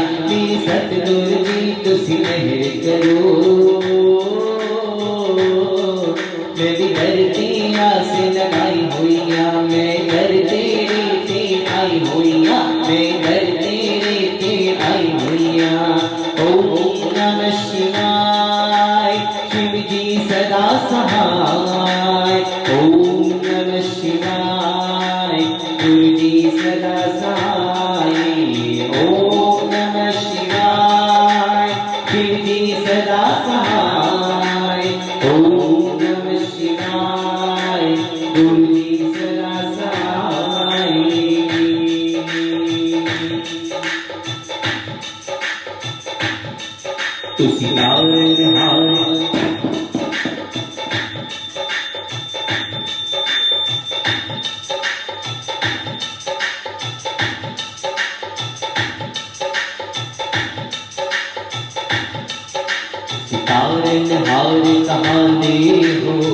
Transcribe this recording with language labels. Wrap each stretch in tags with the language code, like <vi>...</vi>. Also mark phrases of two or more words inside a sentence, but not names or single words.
<pa>ਮੇਰੇ ਸਤਿਗੁਰੂ ਜੀ ਤੁਸੀ ਮਿਹਰ ਕਰੋ, ਮੈਂ ਭੀ ਘਰ ਤੇ ਆਸ ਲਗਾਈ ਹੋਈਆ, ਮੈਂ ਘਰ ਤੇਰੇ ਤੇ ਆਈ ਹੋਈਆ, ਮੈਂ ਘਰ ਤੇਰੇ ਤੇ ਆਈ ਹੋਈਆ, मैं घर तेरे ते आई होइया।</pa> <hi>ओम नमः शिवाय, शिव जी सदा सहाय। ओम नमः शिवाय, गुरु जी सदा सहाय। ओम नमः शिवाय, शिव जी सदा सहाय। ओम नमः शिवाय, गुरु जी सदा सहाय।</hi> <pa>ਤੁਸੀ ਹਾਰ ਹਾਰ ਤਾਰਨ ਹਾਰ ਕਹਾਂਦੇ ਹੋ,</pa>